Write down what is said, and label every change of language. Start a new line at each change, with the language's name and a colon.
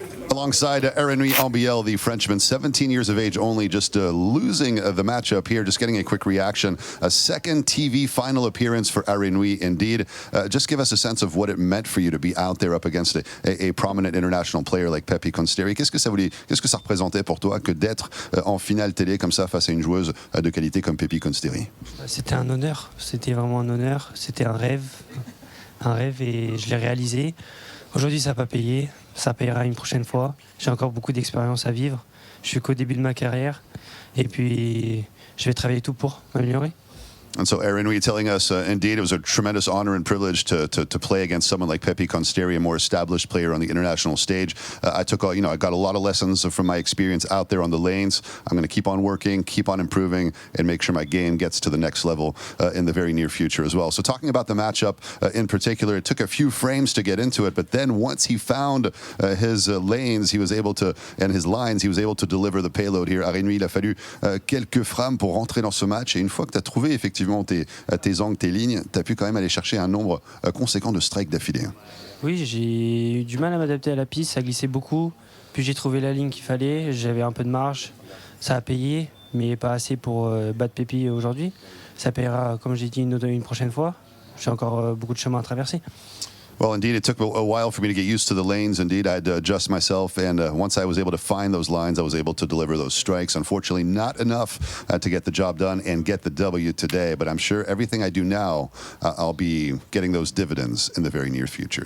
English: Alongside Henri Ambiel, the Frenchman, 17 years of age only, just losing the matchup here, just getting a quick reaction. A second TV final appearance for Henri, indeed. Just give us a sense of what it meant for you to be out there up against a prominent international player like Pepi Consteri.
French: Qu'est-ce que ça représentait pour toi que d'être en finale télé comme ça face à une joueuse de qualité comme Pepi Consteri? C'était un honneur, c'était vraiment un honneur, c'était un rêve et je l'ai réalisé. Aujourd'hui, ça n'a pas payé, ça payera une prochaine fois. J'ai encore beaucoup d'expérience à vivre. Je suis qu'au début de ma carrière et puis je vais travailler tout pour m'améliorer.
English: And so, Henri telling us, indeed, it was a tremendous honor and privilege to play against someone like Pepi Consteri, a more established player on the international stage. I got a lot of lessons from my experience out there on the lanes. I'm going to keep on working, keep on improving, and make sure my game gets to the next level in the very near future as well. So, talking about the matchup in particular, it took a few frames to get into it, but then once he found his lanes, he was able to, and his lines, he was able to deliver the payload here.
French: Henri, il a fallu quelques frames pour rentrer dans ce match, et une fois que tu as trouvé effectivement tes angles, tes lignes, tu as pu quand même aller chercher un nombre conséquent de strikes d'affilée. Oui, j'ai eu du mal à m'adapter à la piste, ça glissait beaucoup. Puis j'ai trouvé la ligne qu'il fallait, j'avais un peu de marge. Ça a payé, mais pas assez pour battre Pepi aujourd'hui. Ça payera, comme j'ai dit, une prochaine fois. J'ai encore beaucoup de chemin à traverser.
English: Well, indeed, it took a while for me to get used to the lanes. Indeed, I had to adjust myself, and once I was able to find those lines, I was able to deliver those strikes. Unfortunately, not enough to get the job done and get the W today, but I'm sure everything I do now, I'll be getting those dividends in the very near future.